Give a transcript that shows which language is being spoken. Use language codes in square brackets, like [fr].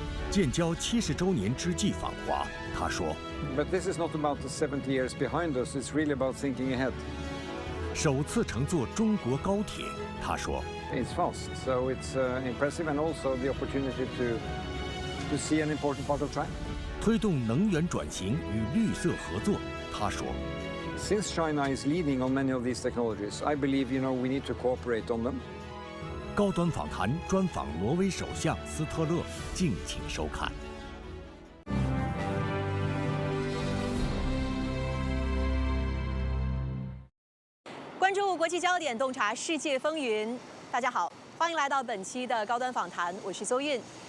[zh] 建交70周年之际访华，他说 [en] But this is not about the 70 years behind us. It's really about thinking ahead. [zh] 首次乘坐中国高铁，他说 [en] It's fast, so it's impressive, and also the opportunity to see an important part of China. [zh] 推动能源转型与绿色合作，他说 [en] Since China is leading on many of these technologies, I believe we need to cooperate on them. [zh] 高端访谈专访挪威首相斯特勒，敬请收看。关注国际焦点，洞察世界风云。大家好，欢迎来到本期的高端访谈，我是邹韵。